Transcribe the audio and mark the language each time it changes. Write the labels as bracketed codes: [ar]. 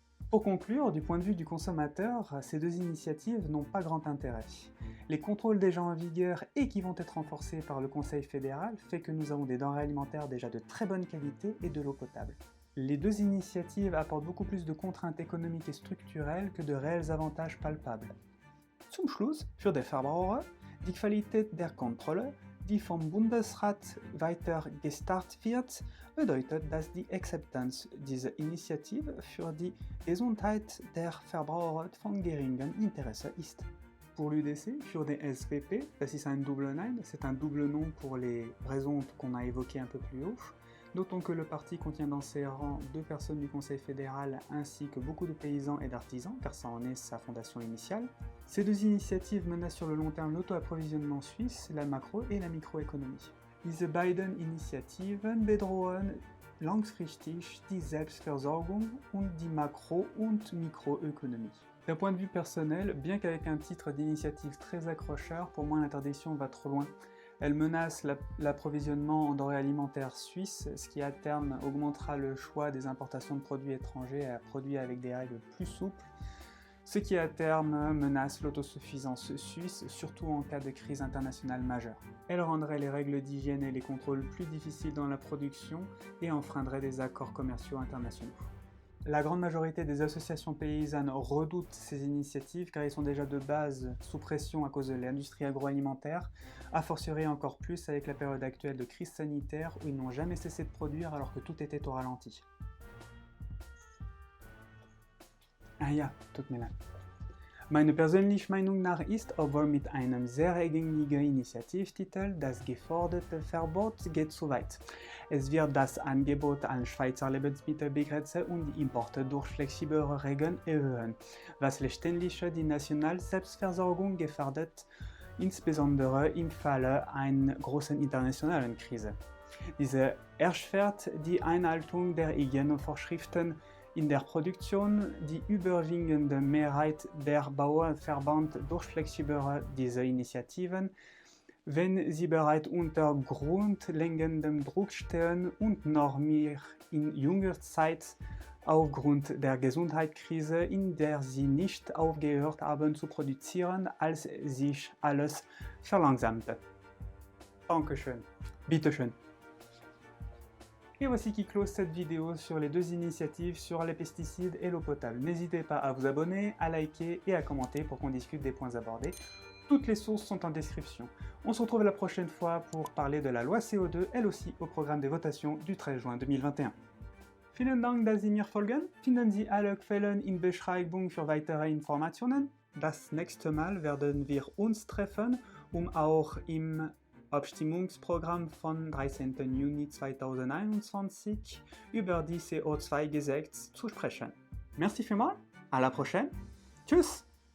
[fr] Pour conclure, du point de vue du consommateur, ces deux initiatives n'ont pas grand intérêt. Les contrôles déjà en vigueur et qui vont être renforcés par le Conseil fédéral fait que nous avons des denrées alimentaires déjà de très bonne qualité et de l'eau potable. Les deux initiatives apportent beaucoup plus de contraintes économiques et structurelles que de réels avantages palpables. [de] Zum Schluss, für die Verbraucher, die Qualität der Kontrolle, die vom Bundesrat weiter gestartet wird, bedeutet, dass die Akzeptanz dieser Initiative für die Gesundheit der Verbraucher von geringem Interesse ist. [fr] Pour l'UDC, [de] für die SVP, das ist ein [en] double name, [fr] c'est un double nom pour les raisons qu'on a évoquées un peu plus haut. Notons que le parti contient dans ses rangs 2 personnes du Conseil fédéral ainsi que beaucoup de paysans et d'artisans, car ça en est sa fondation initiale. Ces deux initiatives menacent sur le long terme l'auto-approvisionnement suisse, la macro- et la microéconomie. [de] Diese beiden Initiativen bedrohen langfristig die Selbstversorgung und die Makro- und Mikroökonomie. [fr] D'un point de vue personnel, bien qu'avec un titre d'initiative très accrocheur, pour moi l'interdiction va trop loin. Elle menace l'approvisionnement en denrées alimentaires suisses, ce qui à terme augmentera le choix des importations de produits étrangers à produits avec des règles plus souples, ce qui à terme menace l'autosuffisance suisse, surtout en cas de crise internationale majeure. Elle rendrait les règles d'hygiène et les contrôles plus difficiles dans la production et enfreindrait des accords commerciaux internationaux. La grande majorité des associations paysannes redoutent ces initiatives car ils sont déjà de base sous pression à cause de l'industrie agroalimentaire, a fortiori encore plus avec la période actuelle de crise sanitaire où ils n'ont jamais cessé de produire alors que tout était au ralenti. [de] Ah ja, tut mir leid. Meine persönliche Meinung nach ist, obwohl mit einem sehr gängigen Initiativtitel, das geforderte Verbot geht zu weit. Es wird das Angebot an Schweizer Lebensmittel begrenzen und die Importe durch flexiblere Regeln erhöhen, was letztendlich die nationale Selbstversorgung gefährdet, insbesondere im Falle einer großen internationalen Krise. Diese erschwert die Einhaltung der Hygienevorschriften in der Produktion. Die überwiegende Mehrheit der Bauernverband durchflexiblere diese Initiativen, wenn sie bereits unter grundlegendem Druck stehen und noch mehr in jünger Zeit aufgrund der Gesundheitskrise, in der sie nicht aufgehört haben zu produzieren, als sich alles verlangsamte. Dankeschön. Bitteschön. [fr] Et voici qui close cette vidéo sur les deux initiatives sur les pesticides et l'eau potable. N'hésitez pas à vous abonner, à liker et à commenter pour qu'on discute des points abordés. Toutes les sources sont en description. On se retrouve la prochaine fois pour parler de la loi CO2, elle aussi au programme des votations du 13 juin 2021. [de] Vielen Dank, dass Sie mir folgen. Finden Sie alle Quellen in Beschreibung für weitere Informationen. Das nächste Mal werden wir uns treffen, um auch im Abstimmungsprogramm von 13. Juni 2021 über die CO2-Gesetz zu sprechen. [fr] Merci vielmals, à la prochaine, tschüss!